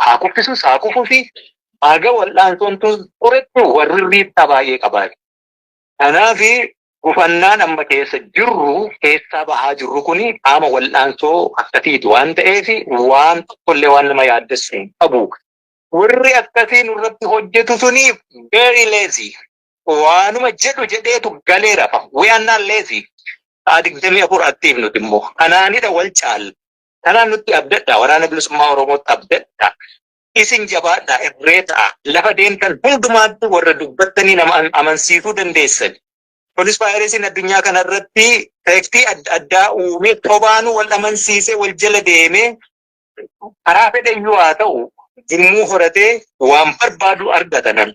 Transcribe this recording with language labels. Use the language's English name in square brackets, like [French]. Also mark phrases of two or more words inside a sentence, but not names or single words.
[Oromo] Haa kuffisus haa kufuufi haga wal'aansoon tun turetti warri riittaa baay'ee qabaati. Kanaafi gufannaan amma keessa jirru keessaa bahaa jirru kuni qaama wal'aansoo akkasiiti waan ta'eef waan tokkollee waan nama yaaddessu hin qabu. Warri akkasii nurratti hojjetu suni [English] very lazy. [Oromo] Waanuma jedhu jedheetu galee rafa. [English] We are not lazy. [Oromo] Sa'a 24 aktiif nuti immoo. Kanaanidha wal caala. Kanaan nutti abdadha. Waraana bilisummaa Oromootti abdadha. Isin jabaadhaa irree ta'a. Lafa deemtan hundumaatti warra dubbattanii nama amansiisuu dandeessan. Polis vaayirasiin addunyaa kanarratti teektii adda addaa uumee tobaanuu wal amansiisee wal jala deemee karaa fedhayyuu haa ta'u jimmuu horatee waan barbaadu argatan.